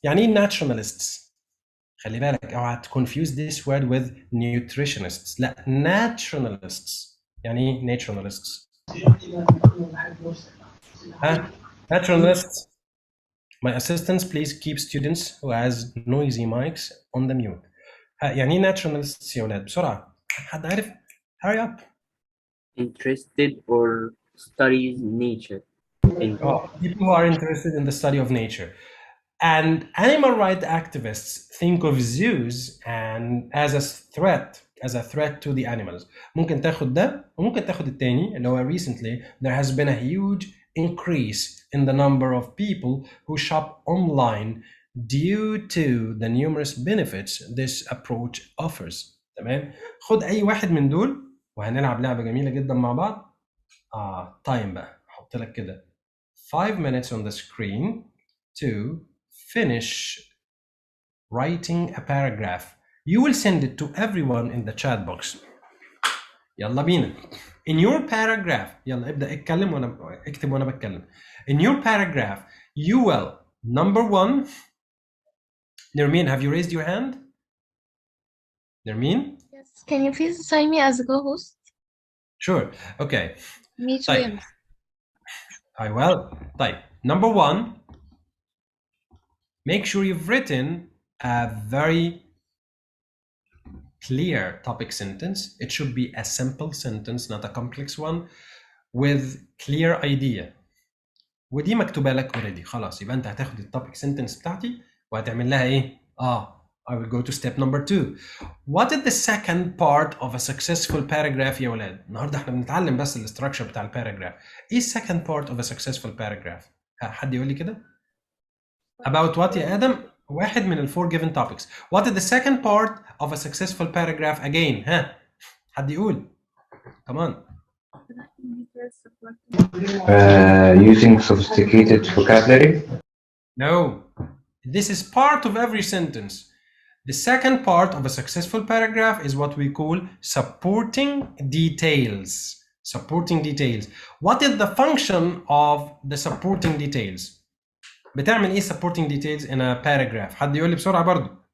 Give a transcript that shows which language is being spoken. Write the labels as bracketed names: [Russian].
[Arabic] يعني ايه naturalists؟ خلي بالك اوعى [English] confuse this word with nutritionists. [Arabic] لا naturalists. يعني ايه naturalists؟ naturalists. [English] My assistants please keep students who has noisy mics on the mute. [Arabic] يعني ايه naturalists يا ولاد؟ بسرعة. حد عارف؟ [English] Hurry up. Interested or studies nature. People who are interested in the study of nature. And animal rights activists think of zoos and as a threat to the animals. [Arabic] ممكن تاخد ده وممكن تاخد التاني اللي هو [English] recently there has been a huge increase in the number of people who shop online due to the numerous benefits this approach offers. [Arabic] تمام؟ خد أي واحد من دول وهنلعب لعبة جميلة جدا مع بعض. تايم بقى هحط لك كده [English] 5 minutes on the screen to finish writing a paragraph. You will send it to everyone in the chat box. [Arabic] يلا بينا. [English] In your paragraph, [Arabic] يلا ابدأ اتكلم وانا اكتب وانا بتكلم. [English] In your paragraph, you will, number one, Nermeen, have you raised your hand? Nermeen? Yes. Can you please assign me as a co-host? Sure. Okay. Me too. [Arabic] طيب. [English] I will. [Arabic] طيب. [English] Number one, make sure you've written a very clear topic sentence. It should be a simple sentence, not a complex one, with clear idea. [Arabic] ودي مكتوبه لك already. خلاص يبقى انت هتاخد التوبيك sentence بتاعتي وهتعمل لها ايه؟ [English] I will go to step number 2. What is the second part of a successful paragraph يا ولاد؟ [Arabic] النهارده احنا بنتعلم بس الاستراكشر بتاع الباراجراف. [English] ايه second part of a successful paragraph؟ [Arabic] حد يقول لي كده؟ [English] About what [Arabic] يا آدم؟ واحد من ال [English] 4 given topics. What is the second part of a successful paragraph again؟ [Arabic] ها؟ حد يقول؟ [English] Come on. Using sophisticated vocabulary. No. This is part of every sentence. The second part of a successful paragraph is what we call supporting details. Supporting details. What is the function of the supporting details? [Arabic] بتعمل ايه supporting details [English] in a paragraph؟ [Arabic] حد يقول لي بسرعة برضو.